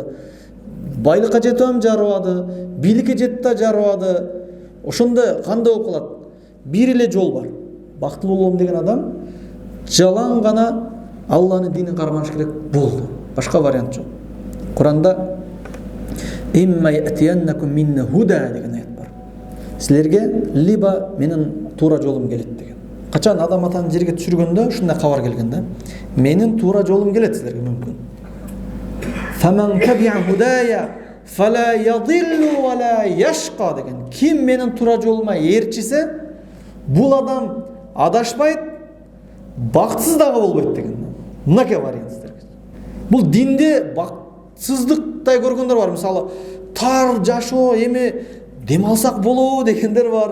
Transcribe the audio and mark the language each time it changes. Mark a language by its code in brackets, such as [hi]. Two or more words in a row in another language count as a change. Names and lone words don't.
[ky] Байлыкка жетип жарыбады, бийликке жетип да жарыбады. Ошондо кандай болуп калат? Бир эле жол бар. Бактылуу болом деген адам жалаң гана Алланын динин карманыш керек болду. Башка вариант жок. Куранда [ar] إما يأتينكم مني هدى [ky] деген аят бар. Силерге либо менин туура жолум келет деген. Качан адам атаны жерге түшүргөндө ушундай кабар келген да. Менин туура жолум келет силерге мүмкүн. [ar] فمن تبع هداي فلا يضل ولا يشقى деген. [ky] Ким менин туура жолума ээрчисе, бул адам адашпайт, бактсыз дагы болбойт деген. Мынакей вариант силерге. Бул динде бактсыздыктай көргөндөр бар. Мисалы, тар жашоо эми дем алсак болобу дегендер бар.